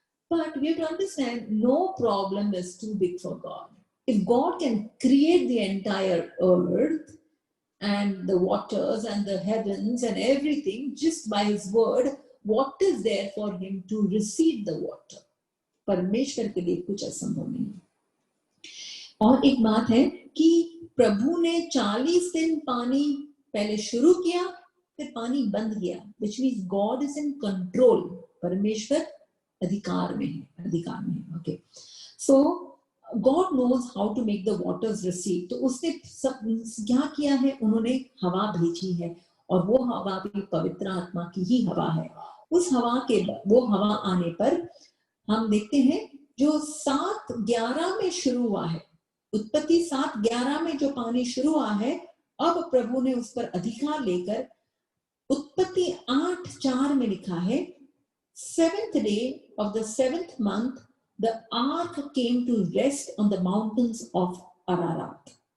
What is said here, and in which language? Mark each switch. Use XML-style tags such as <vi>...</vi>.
<en>But we have to understand, no problem is too big for God. If God can create the entire earth and the waters and the heavens and everything just by His word, what is there for Him to recede the water?</en> <hi>परमेश्वर के लिए कुछ असंभव नहीं। और एक बात है कि प्रभु ने 40 दिन पानी पहले शुरू किया, फिर पानी बंद गया,</hi> <en>which means God is in control.</en> <hi>परमेश्वर अधिकार में है. Okay.</hi> <en>So God knows how to make the waters recede.</en> <hi>तो उसने क्या किया है, उन्होंने हवा भेजी है, और वो हवा भी पवित्र आत्मा की ही हवा है. उस हवा के वो हवा आने पर हम देखते हैं जो 7:11 में शुरू हुआ है, उत्पत्ति 7:11 में जो पानी शुरू हुआ है, अब प्रभु ने उस पर अधिकार लेकर उत्पत्ति 8:4 में लिखा है,</hi> <en>7th day of the 7th month the ark came to rest on the mountains of Ararat.</en>